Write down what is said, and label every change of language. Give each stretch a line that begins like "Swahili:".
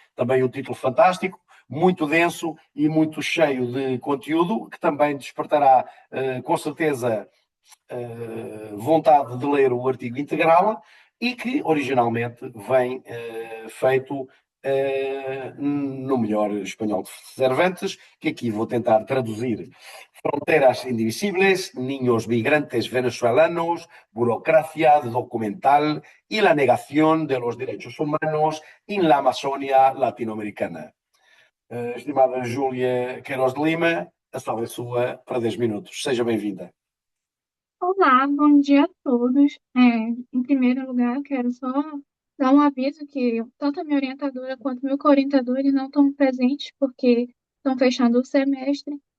Portuguese: Também um título fantástico, muito denso e muito cheio de conteúdo, que também despertará, com certeza, vontade de ler o artigo integral e que originalmente vem feito no melhor espanhol de Cervantes, que aqui vou tentar traduzir.
Spanish: Fronteras indivisibles, niños migrantes venezolanos, burocracia documental y la negación de los derechos humanos en la Amazônia latino-americana.
Portuguese: Estimada Júlia Queiroz de Lima, a sala é sua para 10 minutos. Seja bem-vinda. Olá, bom dia a todos. Em primeiro lugar, eu quero só dar um aviso que tanto a minha orientadora quanto o meu co-orientador eles não estão presentes porque estão fechando o semestre.